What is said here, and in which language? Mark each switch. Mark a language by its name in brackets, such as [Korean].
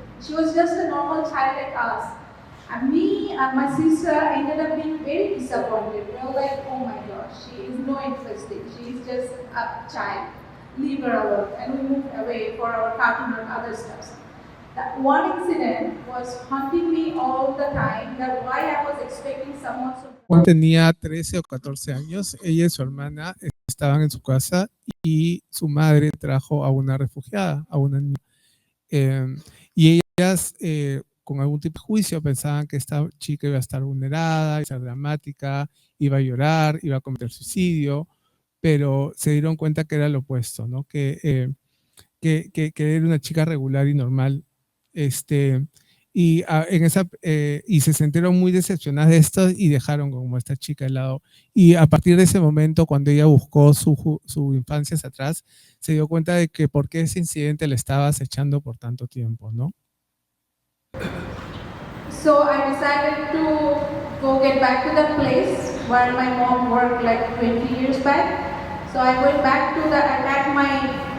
[English] She was just a normal child like us. And me and my sister ended up being very disappointed. We were like, oh my gosh, she is no interesting. She is just a child. Leave her alone. And we moved away for our cartoon and other stuff. That one incident was haunting me all the time, that why I was expecting someone so... [Spanish] Cuando tenía 13 o 14 años, ella y su hermana estaban en su casa y su madre trajo a una refugiada, a una niña. Y ellas, con algún tipo de juicio, pensaban que esta chica iba a estar vulnerada, iba a ser dramática, iba a llorar, iba a cometer suicidio, pero se dieron cuenta que era lo opuesto, ¿no? Que era una chica regular y normal. Y se sintieron muy decepcionadas de esto y dejaron como esta chica de lado. Y a partir de ese momento, cuando ella buscó su infancia hacia atrás, se dio cuenta de que por qué ese incidente le estaba acechando por tanto tiempo, ¿no? [English] So I decided to go get back to that place where my mom worked like 20 years back. So I went back to I packed my